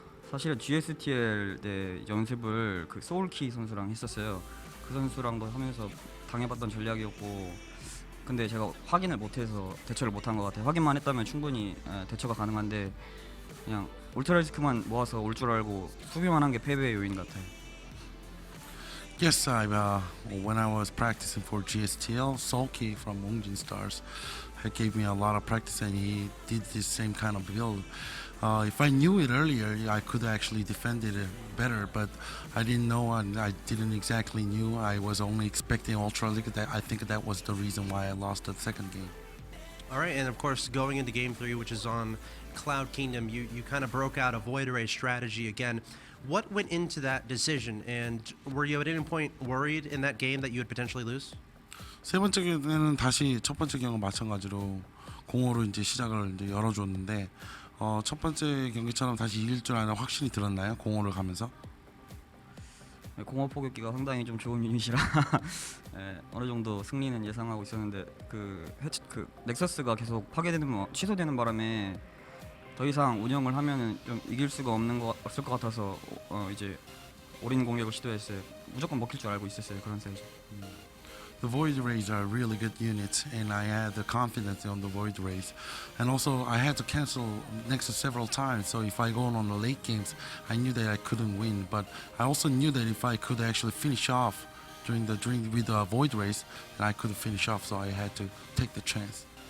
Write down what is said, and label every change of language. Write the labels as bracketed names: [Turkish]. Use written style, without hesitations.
[Korean] 사실은 GSTL 때 연습을 그 소울키 선수랑 했었어요. 그 선수랑도 하면서 당해봤던 전략이었고, 근데 제가 확인을 못해서 대처를 못한 것 같아요. 확인만 했다면 충분히 대처가 가능한데 그냥 울트라 리스크만 모아서 올 줄 알고 수비만 한 게 패배의 요인 같아요. [English] Yes, when I was practicing for GSTL, Solky from Wongjin Stars gave me a lot of practice, and he did this same kind of build. If I knew it earlier, I could actually defend it better, but I didn't know, and I didn't exactly knew. I was only expecting Ultra League. I think that was the reason why I lost the second game. All right, and of course, going into game 3, which is on Cloud Kingdom, you kind of broke out a Void Ray strategy again. What went into that decision, and were you at any point worried in that game that you would potentially lose? [Korean] 세 번째 경기는 다시 첫 번째 경기와 마찬가지로 공으로 이제 시작을 이제 열어줬는데, 첫 번째 경기처럼 다시 이길 줄 아는 확신이 들었나요? 공으로 가면서? 공허 포격기가 상당히 좀 좋은 유닛이라 어느 정도 승리는 예상하고 있었는데 그 넥서스가 계속 취소되는 바람에 더 이상 운영을 하면은 좀 이길 수가 없을 것 같아서 이제 올인 공격을 시도했어요. 무조건 먹힐 줄 알고 있었어요. 그런 사이즈. [English] The Void Rays are really good units, and I had the confidence on the Void Rays. And also, I had to cancel Nexus several times, so if I go on the late games, I knew that I couldn't win. But I also knew that if I could actually finish off with the Void Rays, then I could finish off, so I had to take the chance.